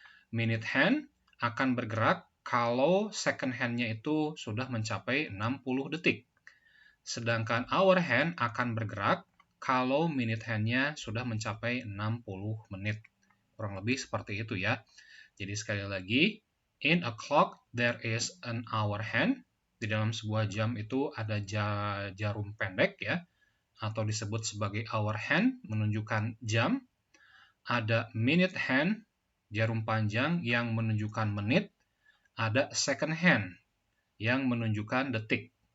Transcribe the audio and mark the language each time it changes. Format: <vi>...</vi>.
<id>Minute hand akan bergerak kalau second hand-nya itu sudah mencapai 60 detik. Sedangkan hour hand akan bergerak kalau minute hand-nya sudah mencapai 60 menit. Kurang lebih seperti itu, ya. Jadi sekali lagi,</id> <en>in a clock there is an hour hand.</en> <id>Di dalam sebuah jam itu ada jarum pendek ya, atau disebut sebagai hour hand, menunjukkan jam. Ada minute hand, jarum panjang yang menunjukkan menit. Ada second hand, yang menunjukkan detik.</id>